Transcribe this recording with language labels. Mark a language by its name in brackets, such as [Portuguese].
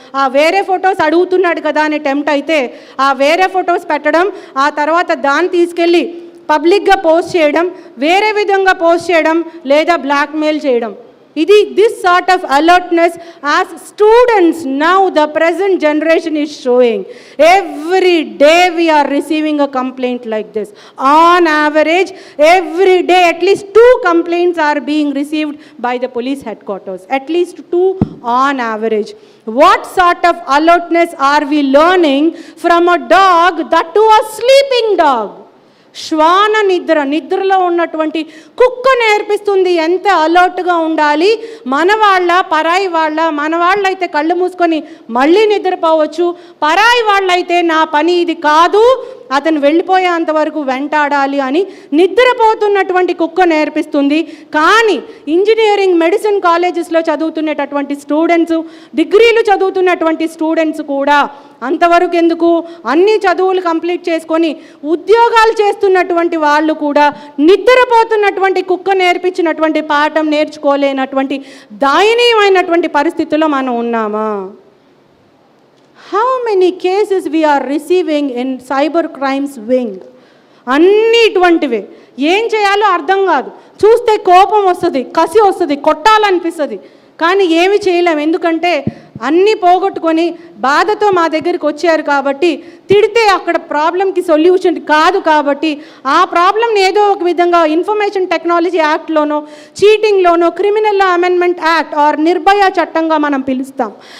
[Telugu] ఆ వేరే ఫొటోస్ అడుగుతున్నాడు కదా అని టెంప్ట్ అయితే ఆ వేరే ఫొటోస్ పెట్టడం, ఆ తర్వాత దాన్ని తీసుకెళ్ళి పబ్లిక్గా పోస్ట్ చేయడం, వేరే విధంగా పోస్ట్ చేయడం, లేదా బ్లాక్మెయిల్ చేయడం. [English] ఇది this sort of alertness as students now the present generation is showing. Every day we are receiving a complaint like this. On average every day at least 2 complaints are being received by the police headquarters, at least 2 on average. What sort of alertness are we learning from a dog, that too a sleeping dog? [Telugu] శ్వాన నిద్రలో ఉన్నటువంటి కుక్క నేర్పిస్తుంది ఎంత అలర్ట్గా ఉండాలి. మన పరాయి మన వాళ్ళైతే కళ్ళు మూసుకొని మళ్ళీ నిద్రపోవచ్చు, పరాయి వాళ్ళైతే నా పని ఇది కాదు, అతను వెళ్ళిపోయేంత వరకు వెంటాడాలి అని నిద్రపోతున్నటువంటి కుక్క నేర్పిస్తుంది. కానీ ఇంజనీరింగ్ మెడిసిన్ కాలేజెస్లో చదువుతున్నటువంటి స్టూడెంట్స్, డిగ్రీలు చదువుతున్నటువంటి స్టూడెంట్స్ కూడా అంతవరకు ఎందుకు, అన్ని చదువులు కంప్లీట్ చేసుకొని ఉద్యోగాలు చేస్తున్నటువంటి వాళ్ళు కూడా నిద్రపోతున్నటువంటి కుక్క నేర్పించినటువంటి పాఠం నేర్చుకోలేనటువంటి దయనీయమైనటువంటి పరిస్థితుల్లో మనం ఉన్నామా? [English] How many cases we are receiving in cyber crimes wing? [Telugu] అన్నీ ఇటువంటివే. ఏం చేయాలో అర్థం కాదు, చూస్తే కోపం వస్తుంది, కసి వస్తుంది, కొట్టాలనిపిస్తుంది, కానీ ఏమి చేయలేం. ఎందుకంటే అన్నీ పోగొట్టుకొని బాధతో మా దగ్గరికి వచ్చారు కాబట్టి, తిడితే అక్కడ ప్రాబ్లంకి సొల్యూషన్ కాదు కాబట్టి ఆ ప్రాబ్లంని ఏదో ఒక విధంగా information technology యాక్ట్లోనో, చీటింగ్లోనో, criminal amendment act or Nirbhaya చట్టంగా మనం పిలుస్తాం.